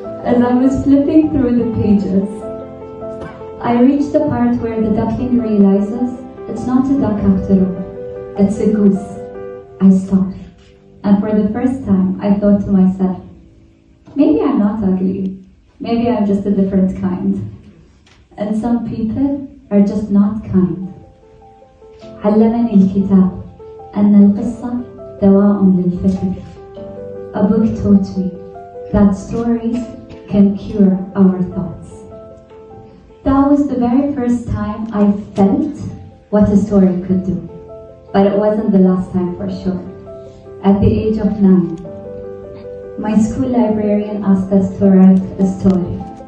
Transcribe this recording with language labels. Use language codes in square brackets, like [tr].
[en] As I was flipping through the pages, I reached the part where the duckling realizes it's not a duck after all, it's a goose. I stopped, and for the first time I thought to myself, maybe I'm not ugly, maybe I'm just a different kind. And some people are just not kind. [ar] علمني الكتاب أن القصة دواء للفكر. [en] A book taught me that stories can cure our thoughts. That was the very first time I felt what a story could do. But it wasn't the last time for sure. At the age of 9, my school librarian asked us to write a story.